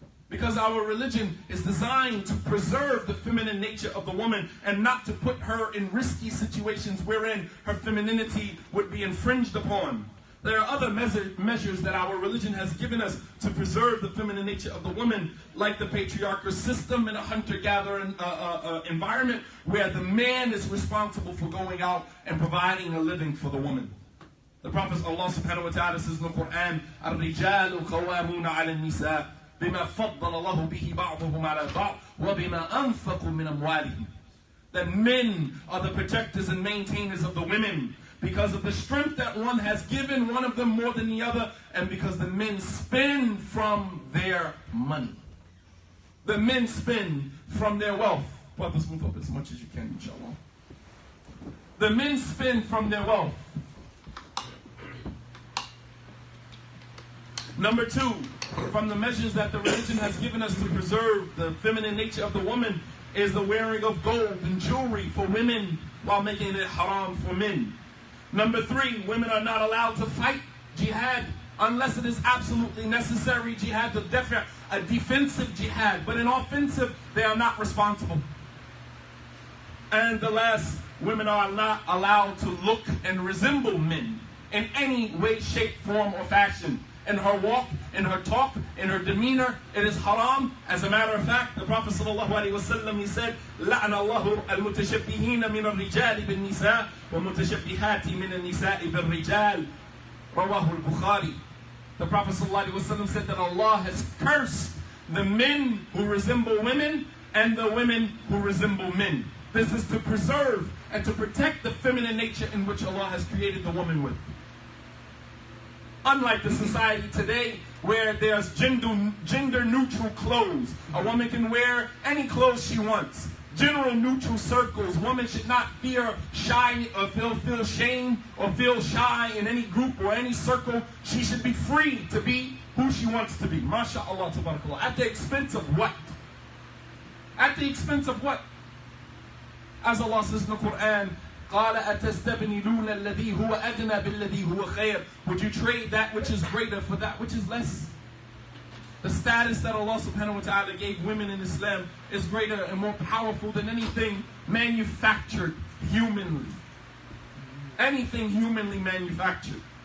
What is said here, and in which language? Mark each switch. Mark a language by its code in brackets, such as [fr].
[en] Because our religion is designed to preserve the feminine nature of the woman and not to put her in risky situations wherein her femininity would be infringed upon. There are other measures that our religion has given us to preserve the feminine nature of the woman, like the patriarchal system in a hunter-gatherer environment where the man is responsible for going out and providing a living for the woman. The Prophet Allah subhanahu wa ta'ala says in the Quran, [ar] الرجال قوامون على النساء بما فضل الله به بعضهم على بعض وبما أنفقوا من أموالهم. [en] That men are the protectors and maintainers of the women, because of the strength that one has given one of them more than the other, and because the men spend from their money. The men spend from their wealth. Brothers, move up as much as you can, inshallah. The men spend from their wealth. Number 2, from the measures that the religion has given us to preserve the feminine nature of the woman is the wearing of gold and jewelry for women while making it haram for men. Number 3, women are not allowed to fight jihad unless it is absolutely necessary. Jihad, a defensive jihad, but in offensive, they are not responsible. And the last, women are not allowed to look and resemble men in any way, shape, form, or fashion. In her walk, in her talk, in her demeanor, it is haram. As a matter of fact, the Prophet ﷺ, he said, [ar] لَعْنَ اللَّهُ الْمُتَشَبِّهِينَ مِنَ الرِّجَالِ بِالنِّسَاءِ وَمُتَشَبِّهَاتِ مِنَ النِّسَاءِ بِالرِّجَالِ رواه البخاري. [en] The Prophet ﷺ said that Allah has cursed the men who resemble women and the women who resemble men. This is to preserve and to protect the feminine nature in which Allah has created the woman with. Unlike the society today where there's gender-neutral clothes. A woman can wear any clothes she wants. General neutral circles. Women should not feel shy or feel shame or feel shy in any group or any circle. She should be free to be who she wants to be. MashaAllah, tabarakallah. At the expense of what? At the expense of what? As Allah says in the Quran, [ar] قَالَ أَتَسْتَبْنِلُونَ الَّذِي هُوَ أَدْنَى بِالَّذِي هُوَ خَيْرٌ. [en] Would you trade that which is greater for that which is less? The status that Allah subhanahu wa ta'ala gave women in Islam is greater and more powerful than anything manufactured humanly. Anything humanly manufactured.